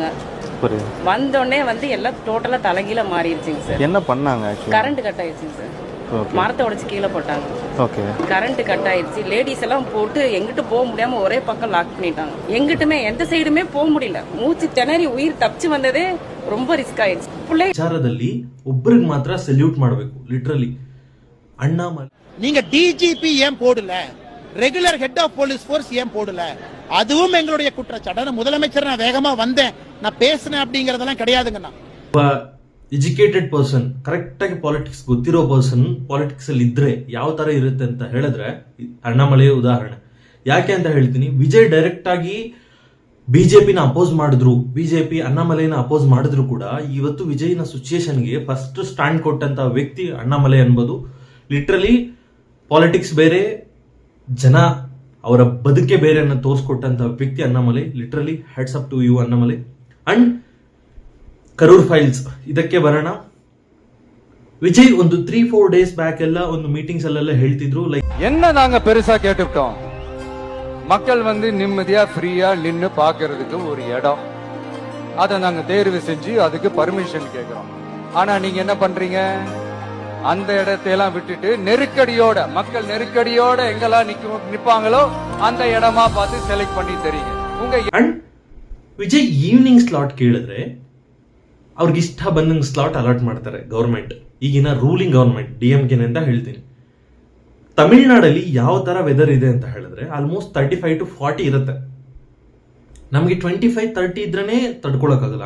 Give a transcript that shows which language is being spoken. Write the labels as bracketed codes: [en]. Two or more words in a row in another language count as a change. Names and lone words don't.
[ta] வந்தோடனே எல்லாம் டோட்டலா தலைகீழ மாறிடுச்சுங்க சார். என்ன பண்ணாங்க? கரண்ட் கட் ஆயிடுச்சுங்க சார். மரத்தை உடைச்சு கீழே போட்டாங்க. கரண்ட் கட் ஆயிடுச்சு. லேடிஸ் எல்லாம் போட்டு எங்கிட்டு போக முடியாம ஒரே பக்கம் லாக் பண்ணிட்டாங்க. எங்கிட்டுமே எந்த சைடுமே போக முடியல. மூச்சு திணறி உயிர் தப்பிச்சு வந்ததே ரொம்ப [kn] ರಿಸ್ಕ್ ಆಯ್ತು. ವಿಚಾರದಲ್ಲಿ ಒಬ್ಬರಿಗೆ ಮಾತ್ರ ಸಲ್ಯೂಟ್ ಮಾಡಬೇಕು. ಲಿಟರಲಿ ಅಣ್ಣಾಮಲೈ [ta] நீங்க டிஜிபி ஏன் போடல, [en] regular head of police force [ta] ஏன் போடல, அதுவும் எங்களுடைய குற்றச்சாட்டு. முதலமைச்சர் நான் வேகமா வந்தேன், நான் பேசினேன் அப்படிங்கறதெல்லாம் கிடையாதுங்கண்ணா. [en] educated person, [kn] ಕರೆಕ್ಟ್ ಆಗಿ ಪಾಲಿಟಿಕ್ಸ್ ಗೊತ್ತಿರೋ ಪರ್ಸನ್ ಪಾಲಿಟಿಕ್ಸ್ ಅಲ್ಲಿ ಇದ್ರೆ ಯಾವ ತರ ಇರುತ್ತೆ ಅಂತ ಹೇಳಿದ್ರೆ ಅಣ್ಣಾಮಲೈ ಉದಾಹರಣೆ. ಯಾಕೆ ಅಂತ ಹೇಳ್ತೀನಿ, ವಿಜಯ್ ಡೈರೆಕ್ಟ್ ಆಗಿ ಬಿಜೆಪಿನ ಅಪೋಸ್ ಮಾಡಿದ್ರು, ಬಿಜೆಪಿ ಅಣ್ಣಾಮಲೈನ ಅಪೋಸ್ ಮಾಡಿದ್ರು ಕೂಡ ಇವತ್ತು ವಿಜಯ್ನ ಸಿಚುಯೇಷನ್ಗೆ [en] first stand [kn] ಕೊಟ್ಟಂತ ವ್ಯಕ್ತಿ ಅಣ್ಣಾಮಲೈ ಅನ್ಬೋದು. ಲಿಟ್ರಲಿ ಪಾಲಿಟಿಕ್ಸ್ ಬೇರೆ, ಜನ ಅವರ ಬದುಕೆ ಬೇರೆ ಅನ್ನ ತೋರಿಸ್ಕೊಟ್ಟಂತ ವ್ಯಕ್ತಿ ಅಣ್ಣಾಮಲೈ. [en] Literally heads up to you Annamalai. And Karur files [kn] ಇದಕ್ಕೆ ಬರೋಣ. ವಿಜಯ್ ಒಂದು 3-4 [en] days back [kn] ಎಲ್ಲ ಒಂದು ಮೀಟಿಂಗ್ಸ್ ಅಲ್ಲೆಲ್ಲ ಹೇಳ್ತಿದ್ರು, ಲೈಕ್ [ta] என்ன நாங்க பெருசா கேட்டுட்டோம், மக்கள் நிம்மதியா ஃப்ரீயா நின்னு பாக்குறதுக்கு ஒரு இடம், அதை நாங்க தேர்வு செஞ்சு அதுக்கு பர்மிஷன் கேட்கிறோம். ஆனா நீங்க என்ன பண்றீங்க, அந்த இடத்தையெல்லாம் விட்டுட்டு நெருக்கடியோட, மக்கள் நெருக்கடியோட எங்கெல்லாம் நிப்பாங்களோ அந்த இடமா பார்த்து செலக்ட் பண்ணி தெரியுங்க உங்க. [kn] ವಿಜಯ್ [en] evening slot [kn] ಕೇಳಿದ್ರೆ ಅವ್ರಿಗೆ ಇಷ್ಟ ಬಂದಂಗೆ [en] slot allot [kn] ಮಾಡ್ತಾರೆ ಗವರ್ಮೆಂಟ್. ಈಗಿನ [en] ruling government DMK [kn] ಅಂತ ಹೇಳ್ತೀನಿ. ತಮಿಳ್ನಾಡಲ್ಲಿ ಯಾವ ತರ ವೆದರ್ ಇದೆ ಅಂತ ಹೇಳಿದ್ರೆ [en] almost 35 to 40 [kn] ಇರುತ್ತೆ. ನಮಗೆ 25-30 ಇದ್ರೇನೆ ತಡ್ಕೊಳಕ್ಕಾಗಲ್ಲ.